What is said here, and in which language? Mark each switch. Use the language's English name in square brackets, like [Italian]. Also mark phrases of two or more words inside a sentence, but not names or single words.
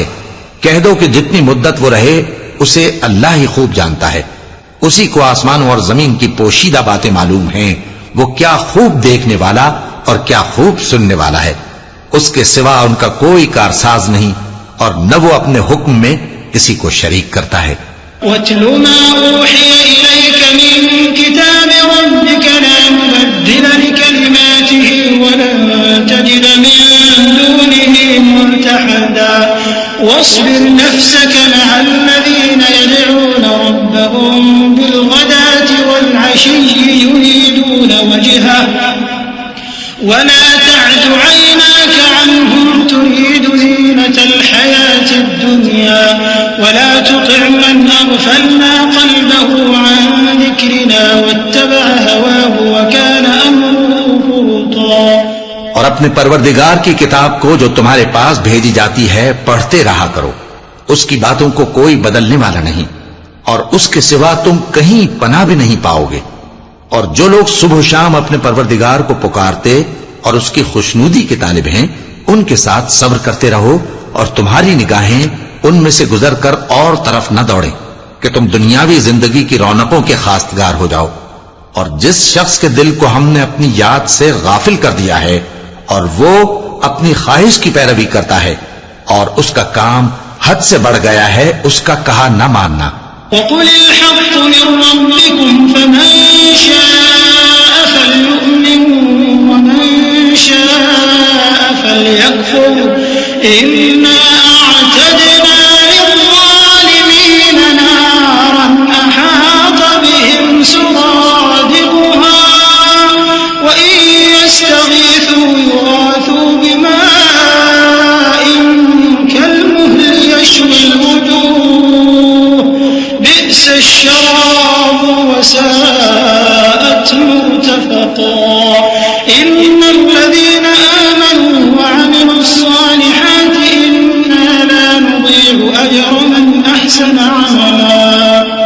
[Urdu] کہہ دو کہ جتنی مدت وہ رہے اسے اللہ ہی خوب جانتا ہے. اسی کو آسمانوں اور زمین کی پوشیدہ باتیں معلوم ہیں. وہ کیا خوب دیکھنے والا اور کیا خوب سننے والا ہے. اس کے سوا ان کا کوئی کارساز نہیں، اور نہ وہ اپنے حکم میں کسی کو شریک کرتا ہے. [Arabic] واتل ما أوحي إليك من كتاب ربك لا مبدل لكلماته ولن تجد من دونه ملتحدا واصبر نفسك مع الذين يدعون ربهم بالغداة والعشي يريدون وجهه ولا تعد عيناك عنهم تريد زينة الحياة الدنيا ولا تطع من أغفلنا قلبه عن ذكرنا واتبع هواه وكان أمره فرطا. [Urdu] اور اپنے پروردگار کی کتاب کو جو تمہارے پاس بھیجی جاتی ہے پڑھتے رہا کرو. اس کی باتوں کو کوئی بدلنے والا نہیں، اور اس کے سوا تم کہیں پناہ بھی نہیں پاؤ گے. اور جو لوگ صبح شام اپنے پروردگار کو پکارتے اور اس کی خوشنودی کے طالب ہیں، ان کے ساتھ صبر کرتے رہو، اور تمہاری نگاہیں ان میں سے گزر کر اور طرف نہ دوڑے کہ تم دنیاوی زندگی کی رونقوں کے خواستگار ہو جاؤ. اور جس شخص کے دل کو ہم نے اپنی یاد سے غافل کر دیا ہے اور وہ اپنی خواہش کی پیروی کرتا ہے اور اس کا کام حد سے بڑھ گیا ہے، اس کا کہا نہ ماننا. [Arabic] وقل الحق من ربكم فمن شاء فليؤمن ومن شاء فليكفر إنا أعتدنا للظالمين نارا أحاط بهم سرادقها وإن يستغيثوا يغاثوا بماء كالمهل يشوي الوجوه بئس الشراب وساءت مرتفقا إن الذين آمنوا وعملوا الصالحات إنا لا نضيع أجر من أحسن عملا